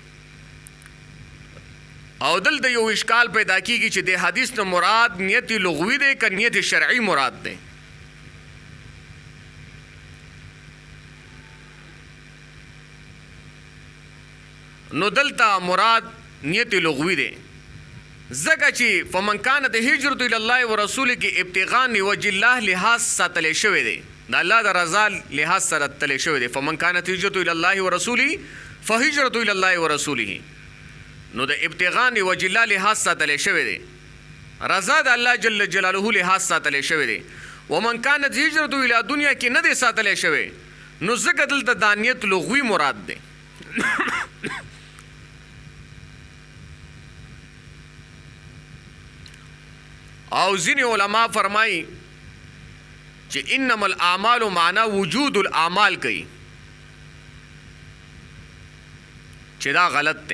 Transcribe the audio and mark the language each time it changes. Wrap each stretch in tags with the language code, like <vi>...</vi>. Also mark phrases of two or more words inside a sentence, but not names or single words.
<ps>او دلته یو اشکال پیدا کیږي چې د حدیث نه مراد نیت لغوي دی که نیت شرعي مراد دی. نو دلته مراد نیت لغوي دی ځکه چې</ps> <ar>فمن کانت هجرته الی الله ورسوله</ar> <ps>کې</ps> <ar>ابتغاء وجه الله</ar> <ps>لحاظ ساتلی شوی دی، د الله د رضا لحاظ سره تلی شوی دی.</ps> <ar>فمن کانت هجرته الی الله ورسوله فهجرته الی الله ورسوله.</ar> <ps>نو د</ps> <ar>ابتغاء وجه الله</ar> <ps>لحاظ ساتلی شوی دی، رضا د الله جل جلاله لحاظ ساتلی شوی دی.</ps> <ar>ومن کانت هجرته الی دنیا</ar> <ps>کې نه دی ساتلی شوی، نو ځکه دلته دا نیت لغوي مراد دی. او ځینې علما فرمایي چې</ps> <ar>انما الاعمال</ar> <ps>معنا</ps> <ar>وجود الاعمال</ar> <ps>کوي، چې دا غلط دی.</ps>